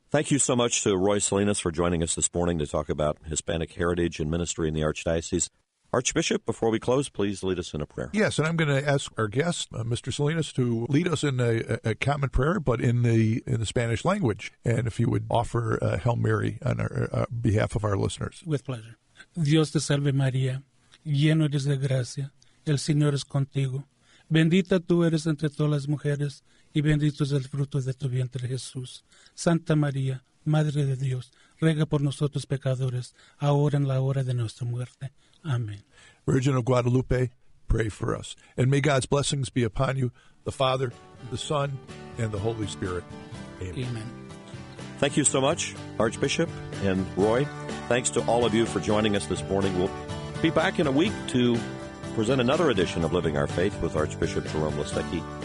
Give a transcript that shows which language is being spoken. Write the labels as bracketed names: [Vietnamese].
[English] Thank you so much to Roy Salinas for joining us this morning to talk about Hispanic heritage and ministry in the Archdiocese. Archbishop, before we close, please lead us in a prayer. Yes, and I'm going to ask our guest, Mr. Salinas, to lead us in a common prayer, but in the Spanish language. And if you would offer Hail Mary on our behalf of our listeners. With pleasure. [Spanish] Dios te salve María, lleno eres de gracia, el Señor es contigo. Bendita tú eres entre todas las mujeres, y bendito es el fruto de tu vientre Jesús. Santa María, Madre de Dios, ruega por nosotros pecadores, ahora en la hora de nuestra muerte. [English] Amen. Virgin of Guadalupe, pray for us. And may God's blessings be upon you, the Father, the Son, and the Holy Spirit. Amen. Amen. Thank you so much, Archbishop and Roy. Thanks to all of you for joining us this morning. We'll be back in a week to present another edition of Living Our Faith with Archbishop Jerome Listecki.